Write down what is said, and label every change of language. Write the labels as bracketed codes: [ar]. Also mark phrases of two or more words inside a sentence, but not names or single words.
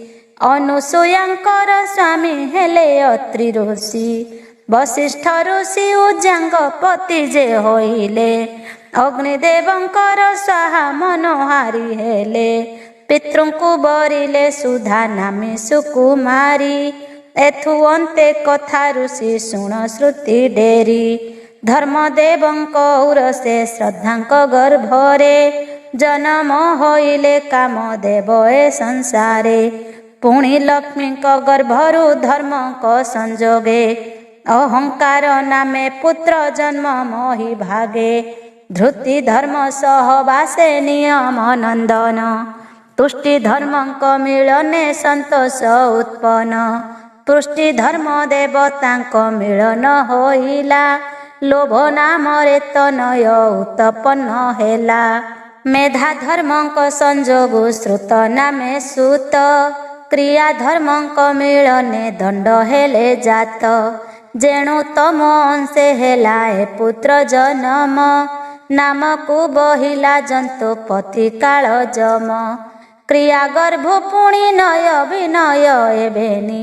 [or] ଅନୁସୂୟାଙ୍କର ସ୍ୱାମୀ ହେଲେ ଅତ୍ରି ଋଷି ବଶିଷ୍ଠ ଋଷି ଉଜ୍ଜାଙ୍ଗ ପତି ଯେ ହୋଇଲେ ଅଗ୍ନିଦେବଙ୍କର ସ୍ୱାହା ମନୋହାରୀ ହେଲେ ପିତୃଙ୍କୁ ବରିଲେ ସୁଧା ନାମୀ ସୁକୁମାରୀ ଏଥୁ ଅନ୍ତେ କଥା ଋଷି ଶୁଣ ଶ୍ରୁତି ଡେରି ଧର୍ମଦେବଙ୍କ ଉରସେ ଶ୍ରଦ୍ଧାଙ୍କ ଗର୍ଭରେ ଜନ୍ମ ହୋଇଲେ କାମଦେବ ଏ ସଂସାରେ ପୁଣି ଲକ୍ଷ୍ମୀଙ୍କ ଗର୍ଭରୁ ଧର୍ମଙ୍କ ସଂଯୋଗେ ଅହଙ୍କାର ନାମେ ପୁତ୍ର ଜନ୍ମ ମୋହି ଭାଗେ ଧୃତି ଧର୍ମ ସହବାସେ ନିୟମ ନନ୍ଦନ ତୁଷ୍ଟି ଧର୍ମଙ୍କ ମିଳନେ ସନ୍ତୋଷ ଉତ୍ପନ୍ନ ପୁଷ୍ଟି ଧର୍ମ ଦେବତାଙ୍କ ମିଳନ ହୋଇଲା ଲୋଭ ନାମରେ ତନୟ ଉତ୍ପନ୍ନ ହେଲା ମେଧା ଧର୍ମଙ୍କ ସଂଯୋଗୁ ଶ୍ରୁତ ନାମେ ସୁତ କ୍ରିୟା ଧର୍ମଙ୍କ ମିଳନେ ଦଣ୍ଡ ହେଲେ ଜାତ ଯେଣୁ ତମ ଅଂଶେ ହେଲା ଏ ପୁତ୍ର ଜନ୍ମ ନାମକୁ ବହିଲା ଜନ୍ତୁ ପତି କାଳ ଯମ କ୍ରିୟା ଗର୍ଭ ପୁଣି ନୟ ବିନୟ ଏବେନି